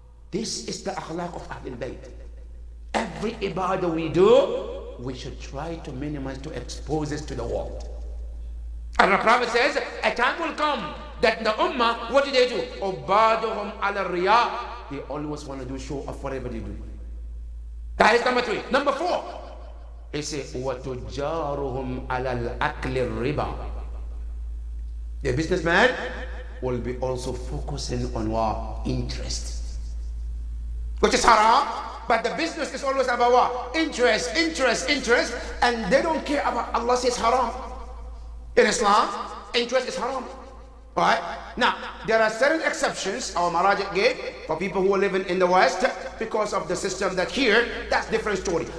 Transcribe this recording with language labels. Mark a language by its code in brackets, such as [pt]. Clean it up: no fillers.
[en] This is the akhlaq of Ahlul Bayt. Every ibadah we do, we should try to minimize, to expose it to the world. And the Prophet says, a time will come that the ummah, what do? [ar] Ubaduhum ala riya. [en] They always want to do show of whatever they do. That is number 3. Number 4. He said, [ar] وَتُجَّارُهُمْ عَلَى الْأَكْلِ الرِّبَى. [en] The businessman will be also focusing on what? Interest. Which is haram, but the business is always about what? Interest, interest, interest, and they don't care about Allah says haram. In Islam, interest is haram. Alright? Now, there are certain exceptions our Maraji gave for people who are living in the West because of the system that here, that's different story.